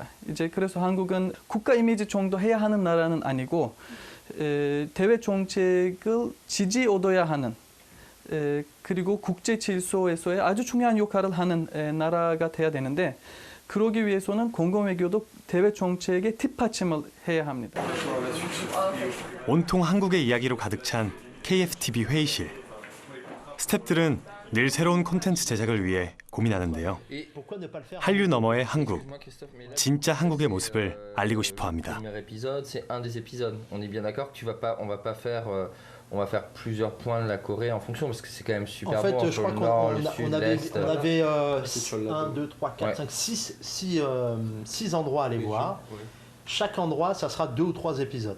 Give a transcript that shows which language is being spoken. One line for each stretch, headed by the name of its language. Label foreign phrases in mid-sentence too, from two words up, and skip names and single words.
Korean: 이제 그래서 한국은 국가 이미지 정도 해야 하는 나라는 아니고 대외 정책을 지지 얻어야 하는 그리고 국제 질서에서의 아주 중요한 역할을 하는 나라가 돼야 되는데 그러기 위해서는 공공외교도 대외 정책의 뒷받침을 해야 합니다. 온통 한국의 이야기로 가득 찬 KFTV 회의실. 스태프들은 늘 새로운 콘텐츠 제작을 위해 고민하는데요. 한류 너머의 한국, 진짜 한국의 모습을 알리고 싶어합니다.
French: On va faire plusieurs points de la Corée en fonction parce que c'est quand même super en fait, beau je entre crois le nord, le sud, on avait l'est. 1, 2, 3, 4, 5, 6 endroits à aller voir. Oui. Chaque endroit, ça sera 2 ou 3 épisodes.